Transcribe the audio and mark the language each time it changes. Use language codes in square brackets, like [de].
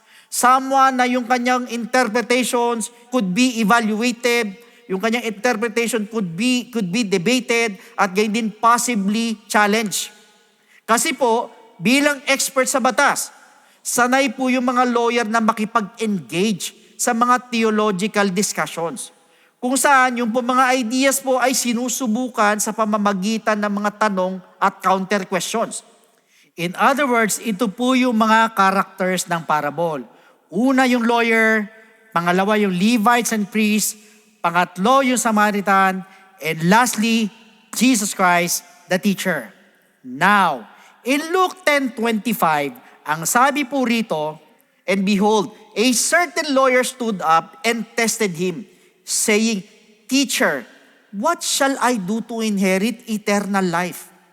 [en] Someone [tl] na yung kanyang [en] interpretations could be evaluated, [tl] yung kanyang [en] interpretation could be debated, [tl] at gayon din [en] possibly challenged. [tl] Kasi po, bilang expert sa batas, sanay po yung mga lawyer na makipag-engage sa mga [en] theological discussions, [tl] kung saan yung po mga ideas po ay sinusubukan sa pamamagitan ng mga tanong at [en] counter questions. [tl] In other words, ito po yung mga characters ng parable. Una yung lawyer, pangalawa yung Levites and priests, pangatlo yung Samaritan, [en] and lastly, [tl] Jesus Christ, the teacher. [en] Now, in Luke 10:25, [tl] ang sabi po rito, [en] and behold, a certain lawyer stood up and tested him, saying, Teacher, what shall I do to inherit eternal life?